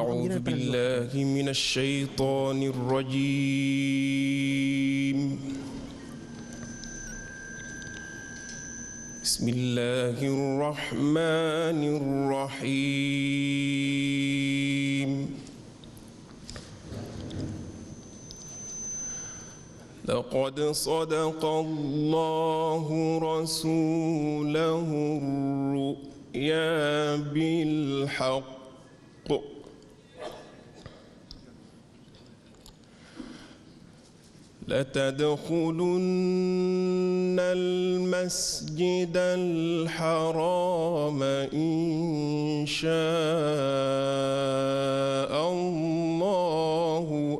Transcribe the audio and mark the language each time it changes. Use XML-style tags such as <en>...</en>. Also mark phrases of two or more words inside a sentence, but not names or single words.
<ar>أعوذ بالله من الشيطان الرجيم. بسم الله الرحمن الرحيم. لقد صدق الله رسوله الرؤيا بالحق لتدخلن المسجد الحرام إن شاء الله</ar>